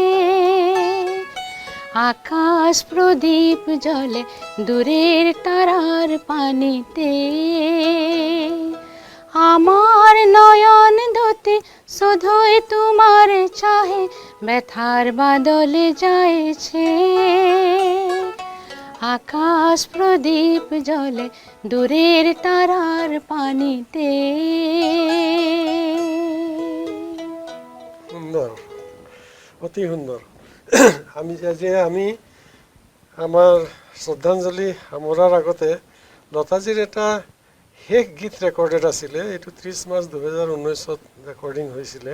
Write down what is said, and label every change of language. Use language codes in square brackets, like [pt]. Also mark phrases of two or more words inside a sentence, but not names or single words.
[bn] আকাশ প্রদীপ জলে দূরের তারার পানিতে, আমার নয়ন দুটি শুধুই তোমার চাহে, ব্যথার বাদলে যাইছে। আকাশ প্রদীপ জলে দূরের তারার পানিতে। [as] সুন্দৰ, অতি সুন্দৰ। আমি আমাৰ শ্ৰদ্ধাঞ্জলি সামৰাৰ আগতে লতাজীৰ এটা শেষ গীত ৰেকৰ্ডেড আছিলে। এইটো 30 মাৰ্চ 2019 ৰেকৰ্ডিং হৈছিলে।